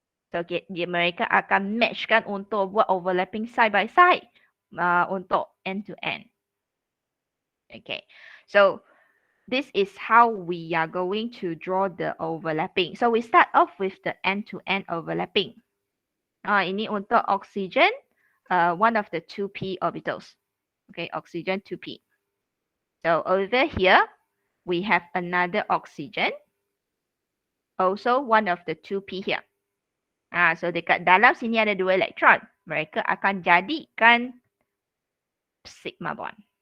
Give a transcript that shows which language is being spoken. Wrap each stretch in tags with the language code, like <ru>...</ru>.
<ms>So mereka akan matchkan untuk buat</ms> <en>overlapping side by side</en> <ms>untuk</ms> <en>end to end. Okay, so this is how we are going to draw the overlapping. So we start off with the end-to-end overlapping.</en> <ms>Ini untuk</ms> <en>oxygen, one of the 2p orbitals. Okay, oxygen 2p. So over here, we have another oxygen, also one of the 2p here.</en> <ms>So dekat dalam sini ada 2 elektron. Mereka akan jadikan sigma bond.</ms>